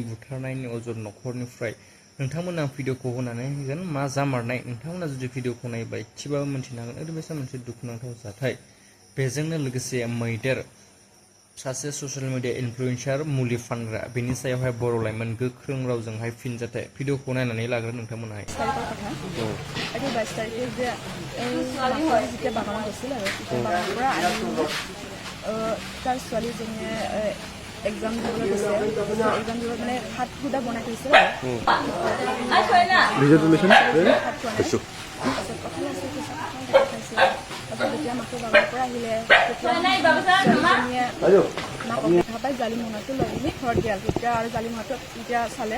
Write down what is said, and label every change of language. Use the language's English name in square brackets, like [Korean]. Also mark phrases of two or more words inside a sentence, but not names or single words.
[Bodo] बुथारनायनि अजद नखरनिफ्राय नोंथांमोना भिडिअखौ होनानै होगोन मा जामारनाय नोंथांमोना जुदि भिडिअखौ नायबा एसेबाबो मिन्थिनो हागोन ओरैबायदि मोनसे दुखुनांथाव जाथाय बेजोंनो लोगोसे मैदेर सासे [English] social media influencer [Bodo] मुलि फानग्रा बेनि सायावहाय बर' लाइमोन गोख्रों रावजोंहाय फिनजाथाय भिडिअखौ नायनानै लाग्रो नोंथांमोनहाय [Assamese] एग्जाम মানে হাত খুদা বনাই থৈছে যেতিয়া মাকে বাগানৰ পৰা আহিলে দেখা পাই জালি মোনাটো লৈ পিনি ঘৰত গেল তেতিয়া আৰু জালি মোনাটো যেতিয়া চালে